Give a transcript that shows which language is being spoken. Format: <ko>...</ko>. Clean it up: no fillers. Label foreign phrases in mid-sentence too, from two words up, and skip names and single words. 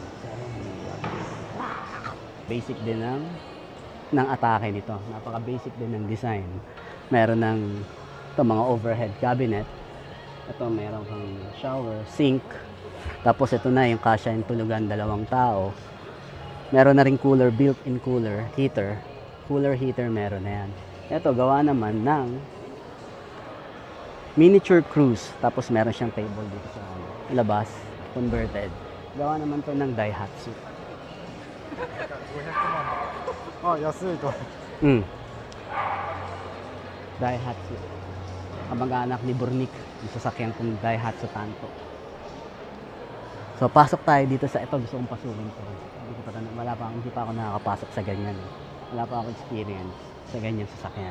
<tl>7 million. Basic din ng atake nito. Napaka-basic din ng design. Meron ng ito, mga</tl> <en>overhead cabinet.</en> <tl>Ito, meron kang</tl> <en>shower, sink.</en> <tl>Tapos ito na yung kasya yung tulugan 2 tao. Meron na rin</tl> <en>cooler, built-in cooler, heater. Cooler heater</en> <tl>meron na yan. Ito, gawa naman ng</tl> <en>miniature cruise.</en> <tl>Tapos meron siyang table dito sa labas, converted. Gawa naman to ng Daihatsu.</tl> <ja>あ、安いと。</ja> <tl>Daihatsu. Kamag-anak ni Burnik, yung sasakyan kong Daihatsu Tanto. So, pasok tayo dito sa ito. Gusto kong pasukin to. Hindi pa ako nakakapasok sa ganyan. Wala pa ako experience sa ganyan sasakyan.</tl>